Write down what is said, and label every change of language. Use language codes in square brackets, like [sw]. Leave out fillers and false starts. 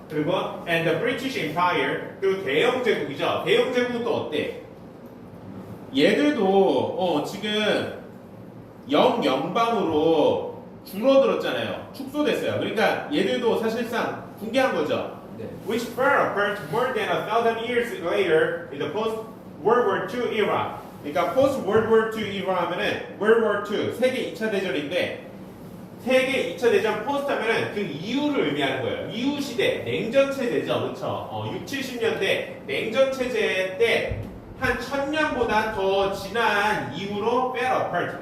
[ko] 그리고 [en] and the British Empire [ko] 그리고 대영 제국이죠. 대영 제국은 또 어때? 얘들도 지금 영연방으로 줄어들었잖아요. 축소됐어요. 그러니까 얘들도 사실상 붕괴한 거죠. 네. [en] Which fell apart more than 1,000 years later in the post-World War II era. [ko] 그러니까 [en] post-World War II era [ko] 하면은 World War II, 세계 2차 대전인데 세계 2차 대전 포스트 하면은 그 이후를 의미하는 거예요. 이후 시대, 냉전 체제죠. 그렇죠? 6, 70년대 냉전 체제 때 한 1000년보다 더 지난 이후로 [en] fell apart.